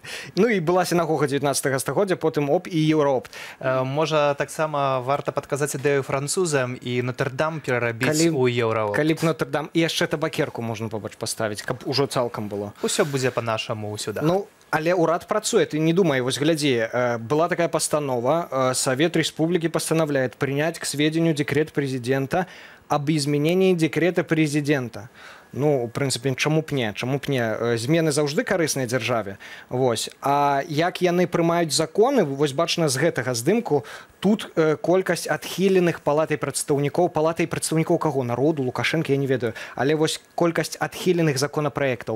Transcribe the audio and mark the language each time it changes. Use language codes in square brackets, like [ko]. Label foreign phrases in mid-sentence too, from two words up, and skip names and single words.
[be] Ну і была сінагога 19 стагоддзя, потым і еўраопт. Можа, таксама варта падказаць ідэю французам і Нотр-Дам перарабіць у еўраопт. Калі б Нотр-Дам і яшчэ табакерку можна побач паставіць, каб ужо цалкам было. Усё будзе па-нашаму сюда. Ну, але ўрад працуе, ты не думай, вось глядзі, была такая постанова, [ru] Совет Республики постановляет принять к сведению декрет президента об изменении декрета президента. [be] Ну, у прынцыпе, чаму б не? Змены заўжды карысныя дзяржаве. Вось. А як яны прымаюць законы, вось бачна з гэтага здымку, тут колькасць адхіленых палатай прадстаўнікоў каго? Народу, Лукашенко, я не ведаю. Але вось колькасць адхіленых законапраектаў.